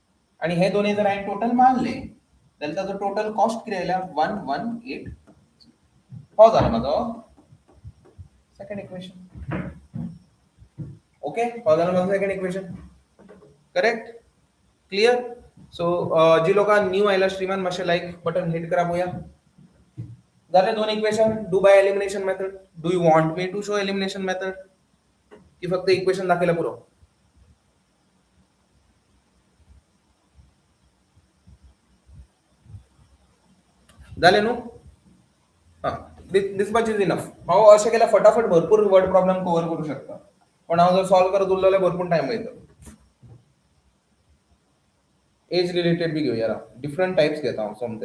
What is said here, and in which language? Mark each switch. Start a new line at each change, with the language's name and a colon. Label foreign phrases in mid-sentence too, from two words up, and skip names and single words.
Konkani: आणि हे दोन्ही जर हांवें टोटल मारले जाल्यार ताजो
English: total cost
Konkani: कितें आयल्या 118 हो जाला म्हाजो
English: second equation.
Konkani: ओके, हो जाला म्हाजो
English: second equation. correct, clear.
Konkani: सो जी लोकां न्यू आयला स्ट्रीमान मातशें
English: like button hit
Konkani: करा पळोवया. जाले दोन इक्वेशन.
English: do by elimination method. do you want me to show elimination method
Konkani: की फक्त इक्वेशन दाखयला पुरो? जाले न्हू? हां,
English: this much is enough.
Konkani: हांव अशें केल्यार फटाफट भरपूर
English: word problem cover
Konkani: करू शकता, पण हांव जर सॉल्व करत उरलो जाल्यार भरपूर टायम वयतलो.
English: age related
Konkani: बी घेवया,
English: different types
Konkani: घेता हांव समते.